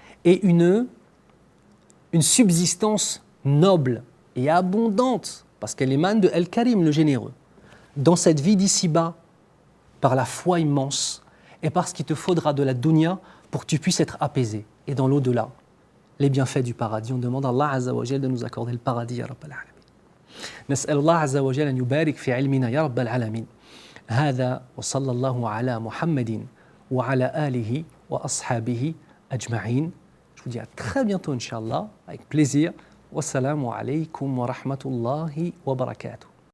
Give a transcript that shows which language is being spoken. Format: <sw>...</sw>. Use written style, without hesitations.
<fr>Et une subsistance noble et abondante, parce qu'elle émane de Al-Karim, le généreux. Dans cette vie d'ici-bas, par la foi immense, et parce qu'il te faudra de la dunya pour que tu puisses être apaisé. Et dans l'au-delà, les bienfaits du paradis. On demande à Allah Azza wa Jal de nous accorder le paradis, ya Rabbal Alamin.</fr> <ar>نسأل الله عز وجل أن يبارك في علمنا يا رب العالمين. هذا وصلى الله على محمد وعلى آله وأصحابه أجمعين.</ar> <fr>Je vous dis à très bientôt, Inch'Allah, avec plaisir. Wassalamu alaykum wa rahmatullahi wa barakatuh.</fr>